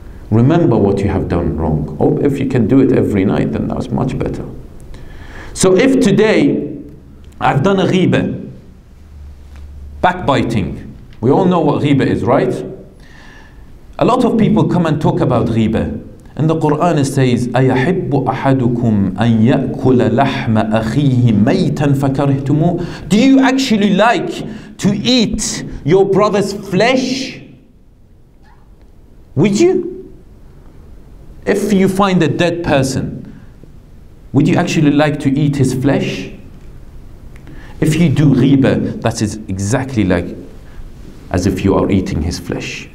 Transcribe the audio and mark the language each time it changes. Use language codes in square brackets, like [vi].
[en] Remember what you have done wrong. Or if you can do it every night, then that's much better. So if today I've done a ghibah, backbiting. We all know what ghibah is, right? A lot of people come and talk about ghibah. In the Quran it says, [ar] أَيَحِبُّ أَحَدُكُمْ أَن يَأْكُلَ لَحْمَ أَخِيهِ مَيْتًا فَكَرِهْتُمُوهُ. [en] Do you actually like to eat your brother's flesh? Would you? If you find a dead person, would you actually like to eat his flesh? If you do ghibah, that is exactly like as if you are eating his flesh.